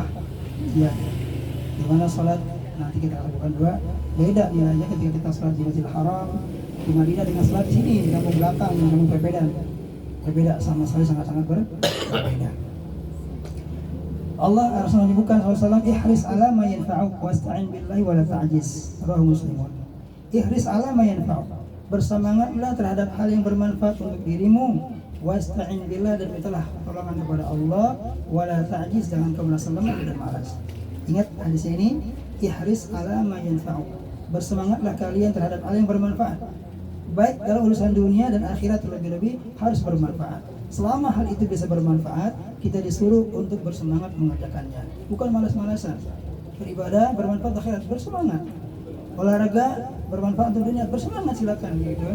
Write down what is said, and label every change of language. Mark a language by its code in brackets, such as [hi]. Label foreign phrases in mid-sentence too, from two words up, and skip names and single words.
[id] Ya. Di mana salat nanti kita lakukan dua beda nilainya ketika kita salat di Masjidil Haram di Madinah dengan salat di sini di kampung belakang di kampung berbeda sama sekali sangat-sangat berbeda. [ar] Allah Rasul menyebutkan SAW احرص على ما ينفعك واستعن بالله ولا تعجز. رواه مسلم. احرص على ما ينفعك. [id] Bersemangatlah terhadap hal yang bermanfaat untuk dirimu. [ar] واستعن بالله [id] dan mintalah pertolongan kepada Allah [ar] ولا تعجز, [id] jangan kau merasa lemah dan malas. Ingat hadis ini, [ar] احرص على ما ينفعك. [id] Bersemangatlah kalian terhadap hal yang bermanfaat. Baik dalam urusan dunia dan akhirat terlebih-lebih harus bermanfaat. Selama hal itu bisa bermanfaat, kita disuruh untuk bersemangat mengerjakannya. Bukan malas-malasan. Beribadah bermanfaat akhirat, bersemangat. Olahraga bermanfaat untuk dunia, bersemangat silakan gitu kan.